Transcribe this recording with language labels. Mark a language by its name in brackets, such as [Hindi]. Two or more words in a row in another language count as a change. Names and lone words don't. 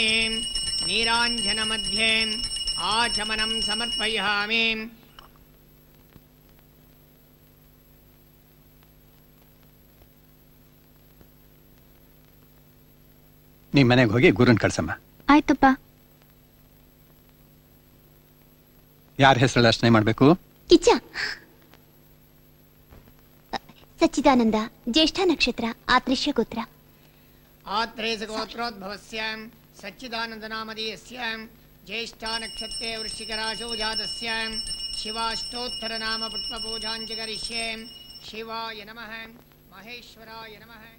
[Sanskrit] नीराञ्जनमध्ये आचमनं समर्पयामि। [Kannada] ನಿಮ್ ಮನೆಗೆ ಹೋಗಿ ಗುರುನ್ ಕಳ್ಸಮ್ಮ. ಆಯ್ತಪ್ಪ. ಯಾರ ಹೆಸರಲ್ಲಿ ಅರ್ಚನೆ ಮಾಡ್ಬೇಕು? ಕಿಚ್ಚ. ಸಚ್ಚಿದಾನಂದ, ಜ್ಯೇಷ್ಠ ನಕ್ಷತ್ರ, ಆತ್ರೇಶ್ಯ ಗೋತ್ರ. [Sanskrit] आत्रेय गोत्रोद्भवस्य सच्चिदानन्दनामधेयस्य ज्येष्ठा नक्षत्रे वृश्चिकराशौ जातस्य शिवाष्टोत्तरनाम पुष्पपूजाञ्च करिष्ये। शिवाय नमः, महेश्वराय नमः।